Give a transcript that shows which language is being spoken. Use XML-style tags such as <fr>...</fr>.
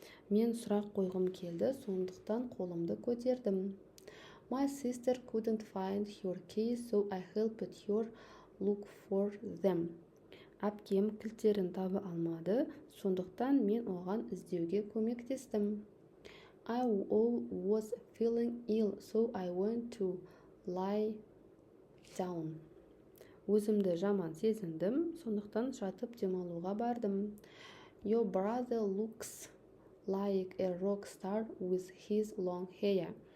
<kk>Мен сұрақ қойғым келді, сондықтан қолымды көтердім.</kk> <en>My sister couldn't find her keys, so I helped her look for them.</en> <kk>Әпкем кілттерін таба алмады, сондықтан мен оған іздеуге көмектестім.</kk> <en>I was feeling ill, so I went to lie down.</en> <kk>Өзімді жаман сезіндім, сондықтан жатып демалуға бардым.</kk> <en>Your brother looks like a rock star with his long hair.</en>